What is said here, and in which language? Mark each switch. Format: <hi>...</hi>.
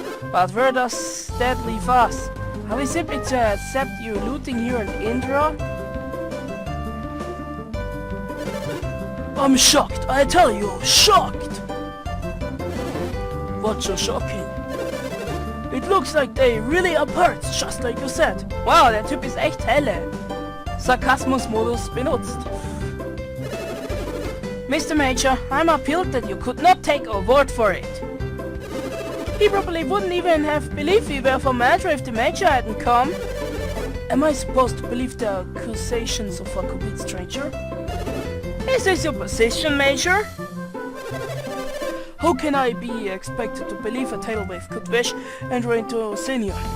<en>But where does that leave us? Are we simply to accept you looting here in Indra? I'm shocked, I tell you, shocked! What's so shocking? It looks like they really are pirates, just like you said.</en> <de>Wow, der Typ ist echt helle. Sarkasmus-Modus benutzt.</de> <en>Mr. Major, I'm appealed that you could not take our word for it. He probably wouldn't even have believed we were from Matra if the Major hadn't come. Am I supposed to believe the accusations of a complete stranger? Is this your position, Major? How can I be expected to believe a tidal wave could wish enter into Oceania?</en>